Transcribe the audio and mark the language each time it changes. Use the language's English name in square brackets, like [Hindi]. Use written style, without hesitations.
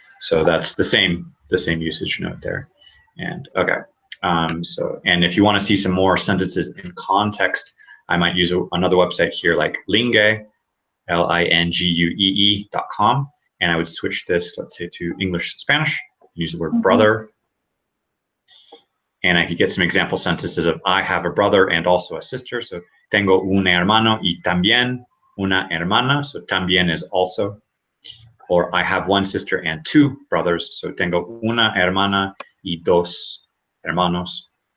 [English] So that's the same usage note there. And okay, so and if you want to see some more sentences in context, I might use another website here like Lingue, linguee.com, and I would switch this, let's say, to English Spanish, use the word brother, and I could get some example sentences of I have a brother and also a sister. [Spanish] So tengo un hermano y también una hermana. [English] So también is also. Or I have 1 sister and 2 brothers. [Spanish] So tengo una hermana y 2 hermanos.